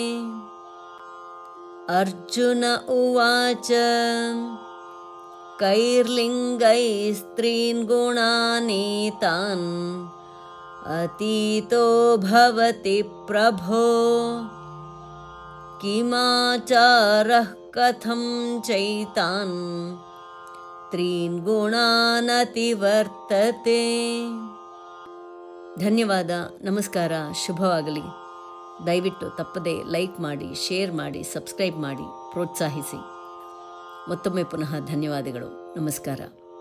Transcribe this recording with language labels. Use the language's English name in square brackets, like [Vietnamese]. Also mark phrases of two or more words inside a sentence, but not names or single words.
[Sanskrit] ಅರ್ಜುನ ಉವಾಚ ಕೈರ್ಲಿಂಗೈಸ್ತ್ರೀನ್ ಗುಣಾನೀತಾನ್ ಅತೀತೋ ಭವತಿ ಪ್ರಭೋ ಕಿಮಾಚಾರಃ ಕಥಂ ಚೈತಾನ್ ತ್ರೀನ್ ಗುಣಾನ್ ಅತಿವರ್ತತೆ. [Kannada] ಧನ್ಯವಾದ. ನಮಸ್ಕಾರ. ಶುಭವಾಗಲಿ. ದಯವಿಟ್ಟು ತಪ್ಪದೆ ಲೈಕ್ ಮಾಡಿ, ಶೇರ್ ಮಾಡಿ, ಸಬ್ಸ್ಕ್ರೈಬ್ ಮಾಡಿ, ಪ್ರೋತ್ಸಾಹಿಸಿ. ಮತ್ತೊಮ್ಮೆ ಪುನಃ ಧನ್ಯವಾದಗಳು. ನಮಸ್ಕಾರ.